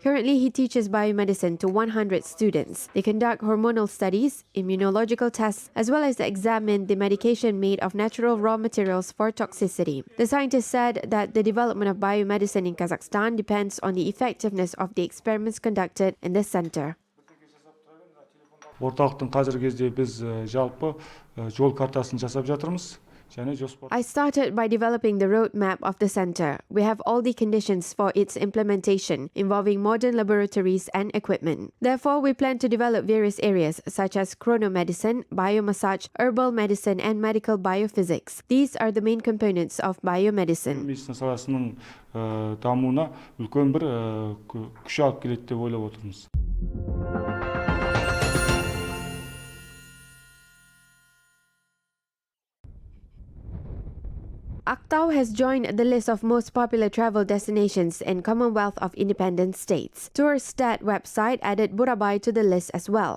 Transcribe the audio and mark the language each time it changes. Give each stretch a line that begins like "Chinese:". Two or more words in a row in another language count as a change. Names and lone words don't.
English: Currently, he teaches biomedicine to 100 students. They conduct hormonal studies, immunological tests, as well as examine the medication made of natural raw materials for toxicity. The scientist said that the development of biomedicine in Kazakhstan depends on the effectiveness of the experiments conducted in this center.
Kazakh: Орталықтың қазіргі кезде біз жалпы жол картасын жасап жатырмыз.
English: I started by developing the roadmap of the center. We have all the conditions for its implementation, involving modern laboratories and equipment. Therefore, we plan to develop various areas such as chronomedicine, biomassage, herbal medicine, and medical biophysics. These are the main components of biomedicine.
Kazakh: Медицина саласының дамуына үлкен бір күш алып келеді деп ойлап отырмыз.
English: Aktau has joined the list of most popular travel destinations in Commonwealth of Independent States. Tourstat website added Burabai to the list as well.